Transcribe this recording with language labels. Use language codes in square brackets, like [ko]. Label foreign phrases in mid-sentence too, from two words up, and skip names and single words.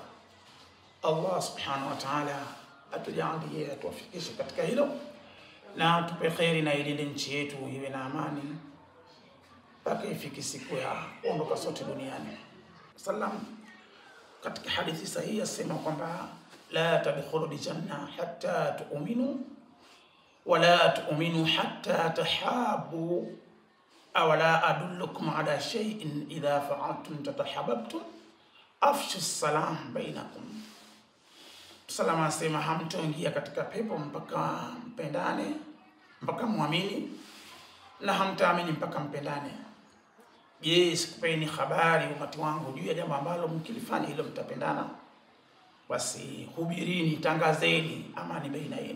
[ar] الله سبحانه وتعالى [sw] atujalie atuwafikishe katika hilo na tupe kheri na ilinde nchi yetu iwe na amani mpaka ifike siku ya kuondoka sote duniani. Sallam katika hadithi sahihi asema kwamba [ar] لا تدخلوا الجنة حتى تؤمنوا ولا تؤمنوا حتى تحابوا أو لا أدلكم على شيء إذا فعلتم تحاببتم أفشوا السلام بينكم. [sw] Salama asema hamtoingia katika pepo mpaka mpendane, mpaka muamini, na hamtaamini mpaka mpendane. Je, sikupeni habari umati wangu juu ya jambo ambalo mkilifanya hilo mtapendana? Basi hubirini, tangazeni amani baina yenu.